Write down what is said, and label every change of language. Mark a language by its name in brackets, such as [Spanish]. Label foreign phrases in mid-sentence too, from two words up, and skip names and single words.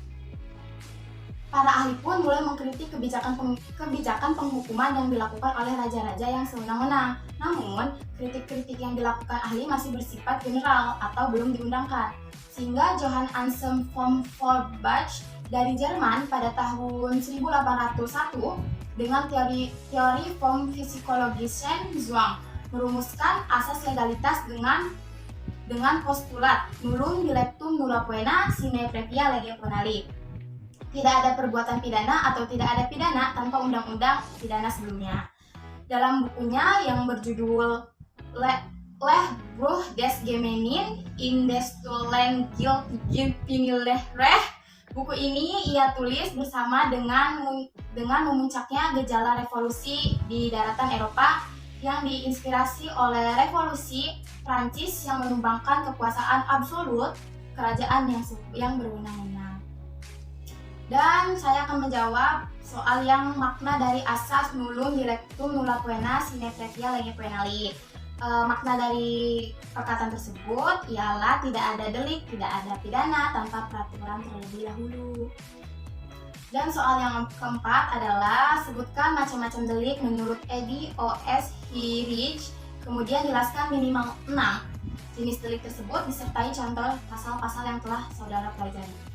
[Indonesian] Para ahli pun mulai mengkritik kebijakan penghukuman yang dilakukan oleh raja-raja yang sewenang-wenang. Namun, kritik-kritik yang dilakukan ahli masih bersifat general atau belum diundangkan. Sehingga Johann Anselm von Feuerbach dari Jerman pada tahun 1801 dengan teori [German] vom physiologischen Zwang [Indonesian] merumuskan asas legalitas dengan dengan postulat [Latin] nullum dilectum nulla poena sine previa lege penali. [Indonesian] Tidak ada perbuatan pidana atau tidak ada pidana tanpa undang-undang pidana sebelumnya. Dalam bukunya yang berjudul Bruch des Gemeinen in des Stollen Guild Recht, buku ini ia tulis bersama dengan memuncaknya gejala revolusi di daratan Eropa yang diinspirasi oleh revolusi Prancis yang menumbangkan kekuasaan absolut kerajaan yang berwenang-wenang. Dan saya akan menjawab soal yang makna dari asas [Latin] nullum dilectum nulla poena sine previa lege penali. [Indonesian] Makna dari perkataan tersebut ialah tidak ada delik, tidak ada pidana tanpa peraturan terlebih dahulu. Dan soal yang keempat adalah sebutkan macam-macam delik menurut Edi O.S. Hirsch, kemudian jelaskan minimal 6 jenis delik tersebut disertai contoh pasal-pasal yang telah saudara pelajari.